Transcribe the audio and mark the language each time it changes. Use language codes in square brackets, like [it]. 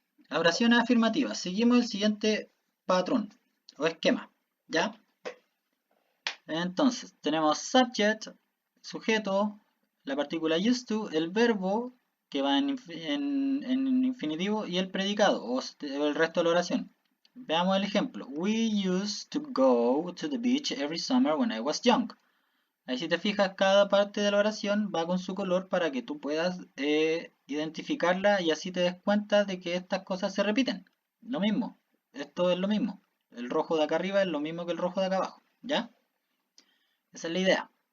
[es] Oraciones afirmativas. Seguimos el siguiente patrón o esquema, ¿ya? Entonces, tenemos subject, sujeto, la partícula used to, el verbo que va en infinitivo y el predicado o el resto de la oración. Veamos el ejemplo. [en] We used to go to the beach every summer when I was young. [es] Ahí si te fijas, cada parte de la oración va con su color para que tú puedas identificarla y así te des cuenta de que estas cosas se repiten. Lo mismo, esto es lo mismo. El rojo de acá arriba es lo mismo que el rojo de acá abajo, ¿ya? Esa es la idea.